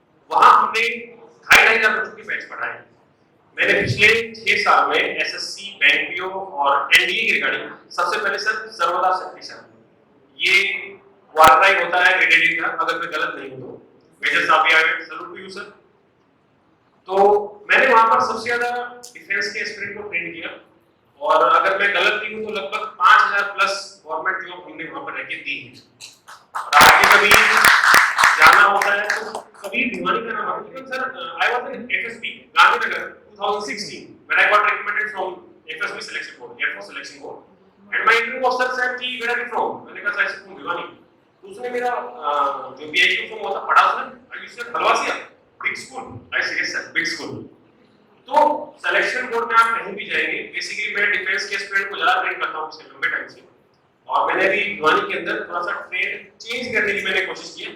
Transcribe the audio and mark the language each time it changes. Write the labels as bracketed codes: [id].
[hi] वहां हमने 2,500 बच्चों के बैच पढ़ाए। मैंने पिछले 6 साल में एसएससी, बैंक पीओ और एनडीए की रिगार्डिंग सबसे पहले सर सर्वदा शक्ति सर, ये वारक्राई होता है ग्रेडेड का, अगर मैं गलत नहीं हूं तो मेजर साहब भी आए, [en] Salute to you sir. [hi] तो मैंने वहां पर सबसे ज्यादा डिफेंस के एस्पिरेंट को ट्रेन किया और अगर मैं गलत नहीं हूं तो लगभग 5,000 प्लस गवर्नमेंट जॉब हमने वहां पर रहकर दी है। और आगे कभी जाना होता है तो कभी भिवानी का नाम आता है। Sir I was in FSP Gandhinagar 2016 [en] when I got recommended from FSB selection board, Air Force selection board, and my interview officer said कि where are you from? [hi] मैंने कहा सर from भिवानी। तो उसने मेरा जो बीआईक्यू फॉर्म होता पढ़ा, उसने I said खलवासिया big school, [en] I said yes sir big school. [hi] तो सिलेक्शन बोर्ड में आप कहीं भी जाएंगे, बेसिकली मैं डिफेंस के स्टूडेंट को ज्यादा ट्रेन करता हूं पिछले लंबे टाइम से, और मैंने भी भिवानी के अंदर थोड़ा सा ट्रेन चेंज करने की मैंने कोशिश की है।